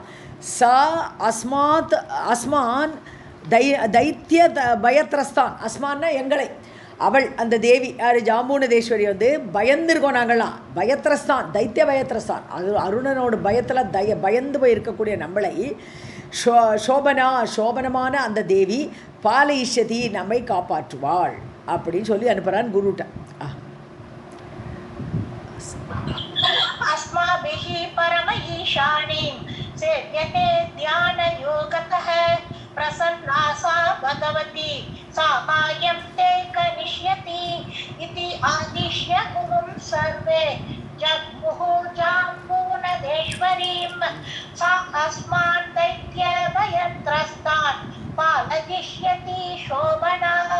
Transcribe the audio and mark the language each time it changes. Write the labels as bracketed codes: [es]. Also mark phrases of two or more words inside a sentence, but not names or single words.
[sa] सा अस्मान् दैत्यभयत्रस्तान्, [ta] அஸ்மான்னா எங்களை, அவள் அந்த தேவி யார் ஜாம்பூனதேஸ்வரி வந்து பயந்துருக்கோம் நாங்கள்லாம், பயத்திரஸ்தான், [sa] दैत्यभयत्रस्तान्, [ta] அது அருணனோட பயத்தில் பயந்து போய் இருக்கக்கூடிய நம்மளை சோபனமான அந்த தேவி பாலயிஷ்யதி நம்மை காப்பாற்றுவாள் அப்படின்னு சொல்லி அனுப்புகிறான் குருட்ட. [sa] अस्माभिः परम ईशानीं सेव्यते ध्यानयोगतः प्रसन्ना सा भगवती साहाय्यं ते करिष्यति इति आदिश्य गुरुं सर्वे जग्मुः जाम्बूनदेश्वरीं सा अस्मान् दैत्यभयत्रस्तान् पालयिष्यति शोभना.